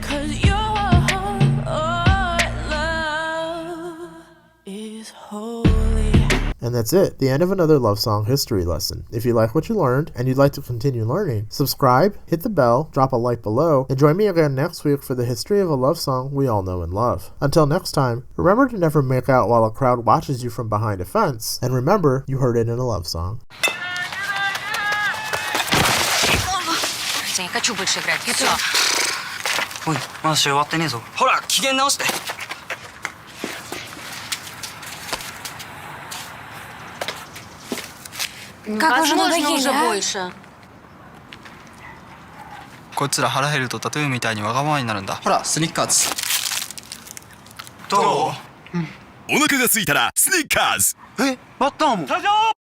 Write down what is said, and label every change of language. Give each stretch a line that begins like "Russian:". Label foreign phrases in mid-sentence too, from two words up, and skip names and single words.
English: And that's it, the end of another love song history lesson. If you like what you learned, and you'd like to continue learning, subscribe, hit the bell, drop a like below, and join me again next week for the history of a love song we all know and love. Until next time, remember to never make out while a crowd watches you from behind a fence, and remember, you heard it in a love song.
Russian: Я не хочу больше играть. Все. Ой,
Japanese: まだ試合終わってねえぞ。ほら、機嫌直して。
Russian: Как уже больше.
Japanese: こいつら腹減るとt.a.T.uみたいにわがままになるんだ。ほら、スニッカーズ。どう？お腹が空いたらスニッカーズ。バッターも。